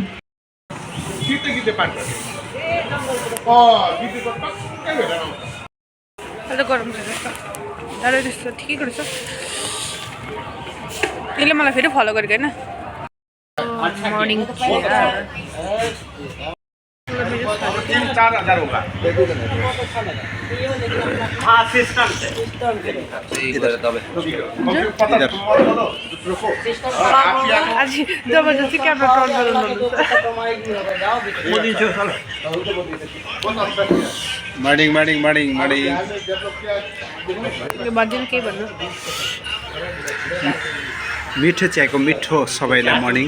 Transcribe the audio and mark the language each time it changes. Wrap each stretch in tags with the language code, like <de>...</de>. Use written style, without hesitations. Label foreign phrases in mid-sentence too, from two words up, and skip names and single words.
<ne>अहिले गरम छ जस्तो तर त्यस्तो ठिकैको रहेछ। त्यसले मलाई फेरि फलो गरेको होइन। मर्निङ</ne> <hi>4,000 होगा। हाँ सिस्टम से इधर</hi> <ne>आज जबरजस्ती क्यामेरा टर्न गर्नु मर्निङ यो बाँधिनु केही भन्नु। मिठो चियाको मिठो सबैलाई मर्निङ।</ne>